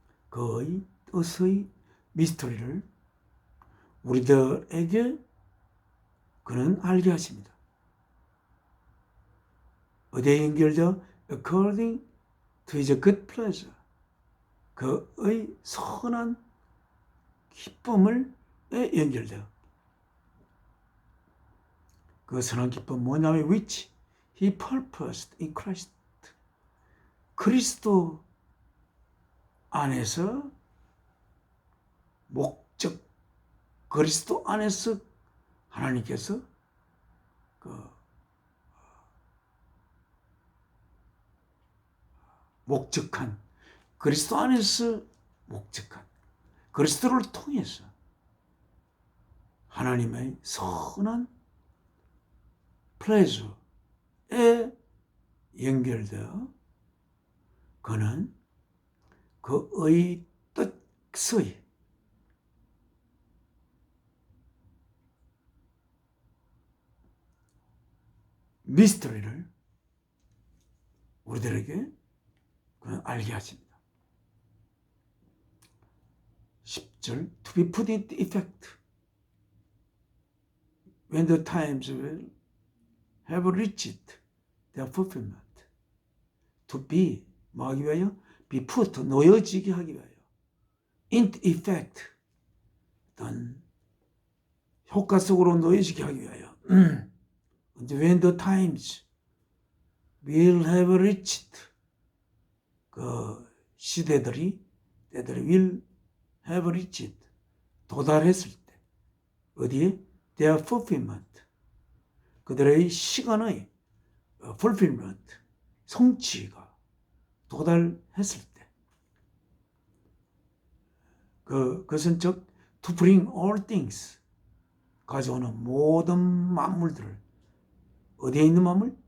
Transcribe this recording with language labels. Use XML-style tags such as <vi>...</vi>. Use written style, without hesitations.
<ko>그의 뜻의 미스터리를 우리들에게 그는 알게 하십니다. 어디에 연결되어?</ko> <en>According to His good pleasure.</en> <ko>그의 선한 기쁨을 연결되어. 그 선한 기쁨 뭐냐면</ko> <en>which He purposed in Christ.</en> <ko>그리스도 안에서 그리스도 안에서 하나님께서 그 목적한, 그리스도 안에서 목적한, 그리스도를 통해서 하나님의 선한 플레저에 연결되어 그는 그의 뜻의 미스터리를 우리들에게 그는 알게 하십니다. 10절</ko> <en>To be put into effect when the times will have reached their fulfillment. To be</en> <ko>뭐하기 위하여?</ko> <en>be put</en> <ko>놓여지게 하기 위하여.</ko> <en>into effect</en> <ko>어떤 효과 속으로 놓여지게 하기 위하여.</ko> <en>when the times will have reached</en> <ko>그 시대들이</ko> <en>will have reached</en> <ko>도달했을 때 어디에?</ko> <en>their fulfillment</en> <ko>그들의 시간의 fulfillment 성취가 도달했을 때 그것은 즉</ko> <en>to bring all things</en> <ko>가져오는 모든 만물들을 어디에 있는 만물?</ko>